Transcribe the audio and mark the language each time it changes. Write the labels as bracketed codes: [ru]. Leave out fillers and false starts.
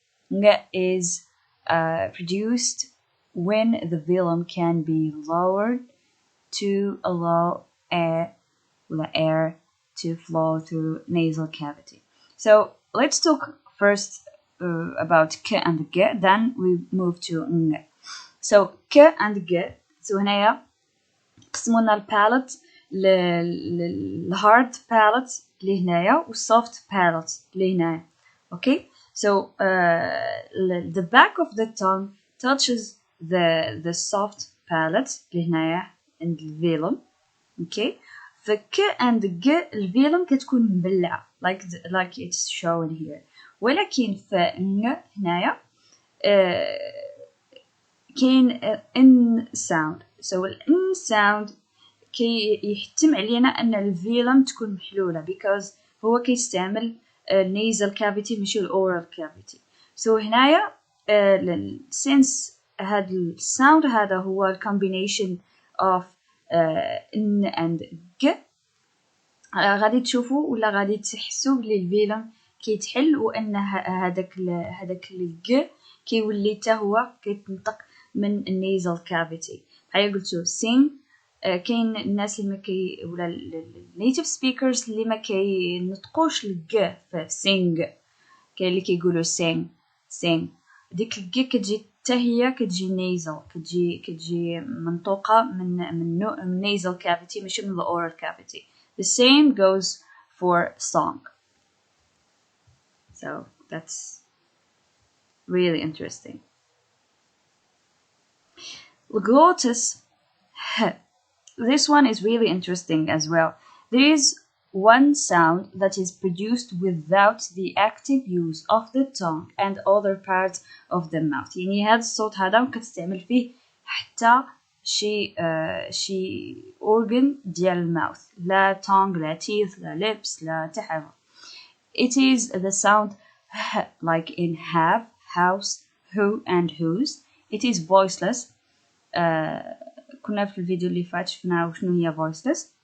[en] Ng is produced when the velum can be lowered to allow air to flow through nasal cavity. So let's talk first about k and g, then we move to ng. [ar] So k and g, so هنايا قسمونا البالت الهارد palate اللي هنايا والsoft palate اللي هنايا. [en] Okay, so the back of the tongue touches the soft palate [ar] اللي هنايا عند الفيلم. [en] Okay, فك and g [ar] الفيلم كتكون مبلعة [en] like it's shown here. [ar] ولكن فن هنايا كاين n sound. So n sound كي يحتم علينا أن الفيلم تكون محلولة because هو كيستعمل nasal cavity ماشي oral cavity. So هنايا since هاد الساوند هذا هو [en] combination of n and g, [ar] غادي تشوفوا ولا غادي تحسوا بلي الفيلم كيتحل وان هذاك الج كيولي حتى هو كيتنطق من النيزل كافيتي. بحال قلتو sing, كاين الناس اللي ما كي ولا النيتيف سبيكرز اللي ما كينطقوش الج في sing, كاين اللي كيقولوا sing. ديك الج كتجي حتى هي كتجي نيزل, كتجي منطوقه من nasal cavity ماشي من oral cavity. [en] The same goes for song. So that's really interesting. Legotis, this one is really interesting as well. There is one sound that is produced without the active use of the tongue and other parts of the mouth. [ar] يعني هذا الصوت هذا ما كتستعمل فيه حتى شي organ ديال الماوث, لا tongue لا teeth لا lips لا حتى حاجة. [en] It is the sound like in have, house, who and whose. It is voiceless. [ar] كنا في الفيديو اللي فات شفنا وشنو هي voiceless.